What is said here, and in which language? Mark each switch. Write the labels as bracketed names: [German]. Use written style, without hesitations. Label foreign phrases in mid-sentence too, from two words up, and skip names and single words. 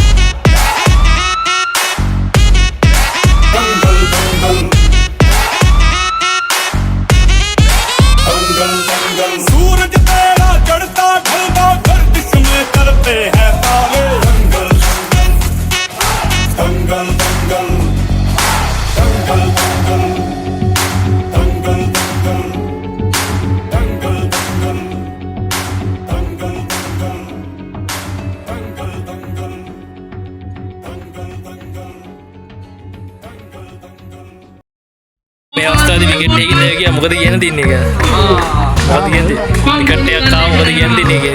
[Hindi] सूरज तेरा चढ़ता ढलता गर्दिश में करते हैं तारे दंगल दंगल दंगल दंगल दंगल दंगल दंगल दंगल दंगल दंगल [Sinhala] මේ අවස්ථාවේදී විකට් එකකින් නෑ කිය මොකද කියන්න තියන්නේ කියලා. මොකද කියන්නේ? විකට් එකක් ආව මොකද කියන්න තියන්නේ